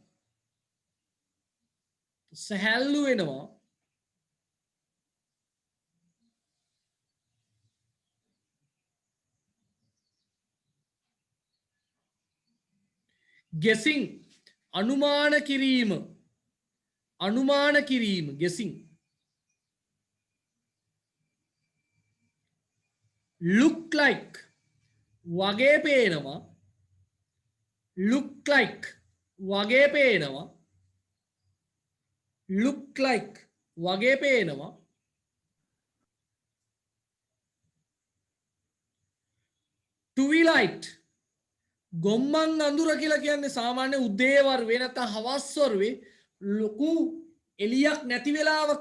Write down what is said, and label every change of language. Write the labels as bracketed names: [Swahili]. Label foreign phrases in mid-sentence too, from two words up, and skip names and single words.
[Sinhala] guessing අනුමාන කිරීම guessing. [English] look like [Sinhala] වගේ පේනවා. [English] look like [Sinhala] වගේ පේනවා. twilight ගොම්මන් අඳුර කියලා කියන්නේ සාමාන්‍ය උදේ වරුවේ නැත්නම් හවස් වරුවේ ලොකු එළියක් නැති වෙලාවක.